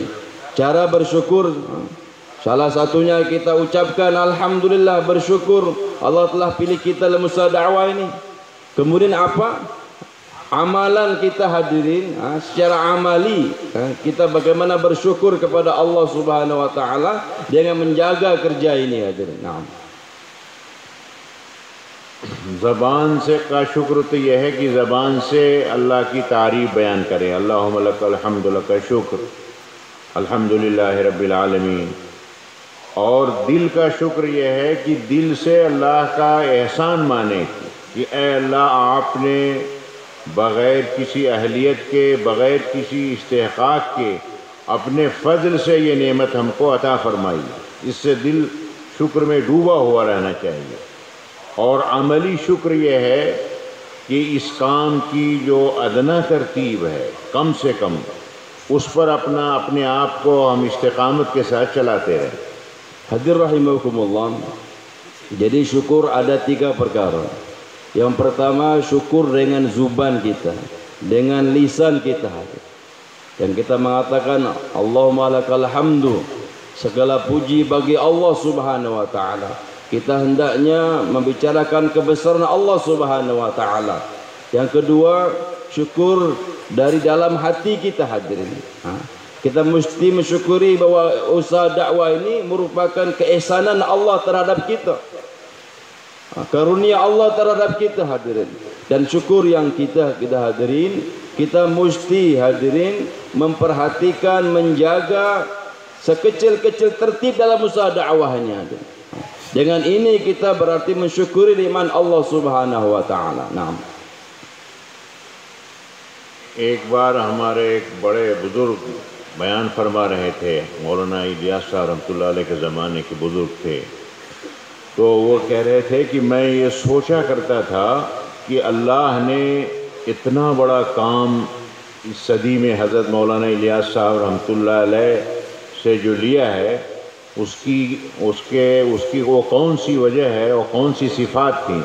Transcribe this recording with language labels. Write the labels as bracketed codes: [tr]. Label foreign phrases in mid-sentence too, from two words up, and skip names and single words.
[id] Cara bersyukur, salah satunya kita ucapkan alhamdulillah, bersyukur Allah telah pilih kita dalam usaha dakwah ini. Kemudian apa? Amalan kita hadirin, secara amali kita bagaimana bersyukur kepada Allah [ar] سبحانه وتعالى [id] dengan menjaga kerja ini hadirin. Naam. [hi] ज़बान से का शुक्र तो यह है कि ज़बान से अल्लाह की तारीफ़ बयान करें। [ar] اللهم لك الحمد لك شكر، الحمد لله رب العالمين. [hi] और दिल का शुक्र यह है कि दिल से अल्लाह का एहसान माने कि ए अल्लाह, आपने बग़ैर किसी अहलियत के, बग़ैर किसी इस्तेहक़ाक़ के अपने फ़ज़ल से ये नेमत हमको अता फ़रमाई। इससे दिल शुक्र में डूबा हुआ रहना चाहिए। और अमली शुक्र यह है कि इस काम की जो अदना तरतीब है, कम से कम उस पर अपने आप को हम इस्तिक़ामत के साथ चलाते रहें। [id] Hadir rahimakumullah. Jadi syukur ada 3 perkara. Yang pertama syukur dengan zuban kita, dengan lisan kita. Yang kita mengatakan [ar] اللهم لك الحمد, [id] segala puji bagi Allah [ar] سبحانه وتعالى. [id] Kita hendaknya membicarakan kebesaran Allah [ar] سبحانه وتعالى. [id] Yang kedua, syukur dari dalam hati kita hadirin. Kita mesti mensyukuri bahwa usaha dakwah ini merupakan keihsanan Allah terhadap kita, karunia Allah terhadap kita hadirin. Dan syukur yang kita hadirin, kita mesti hadirin memperhatikan, menjaga sekecil-kecil tertib dalam usaha dakwahnya hadirin. Dengan ini kita berarti mensyukuri nikmat Allah [ar] سبحانه وتعالى. [id] Naam. [hi] एक बार हमारे एक बड़े बुजुर्ग बयान फरमा रहे थे, मौलाना इलियास साहब [ar] رحمة الله عليه [hi] के ज़माने के बुज़ुर्ग थे। तो वो कह रहे थे कि मैं ये सोचा करता था कि अल्लाह ने इतना बड़ा काम इस सदी में हज़रत मौलाना इलियास साहब [ar] رحمة الله عليه [hi] से जो लिया है, उसकी वो कौन सी वजह है और कौन सी सिफ़ात थी।